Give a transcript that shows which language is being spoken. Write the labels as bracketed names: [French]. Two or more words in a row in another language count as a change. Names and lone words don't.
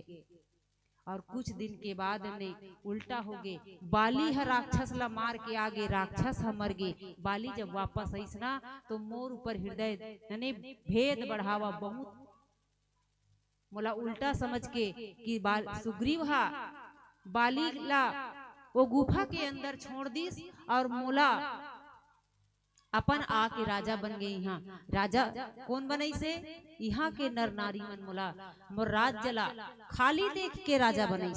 [Chhattisgarhi] और कुछ दिन के बाद ने उल्टा हो गए, बाली है राक्षस ला मार के आगे, राक्षस है मर गए। बाली जब वापस आईस ना तो मोर ऊपर हृदय यानी भेद बढ़ावा बहुत मोला उल्टा समझ के कि सुग्रीव हा बाली ला वो गुफा के अंदर छोड़ दीस और मोला अपन आके राजा बन गई। यहाँ राजा कौन बनई से, यहाँ के नर नारी मन मोला मोर राज्य ला खाली देख के राजा बनईस।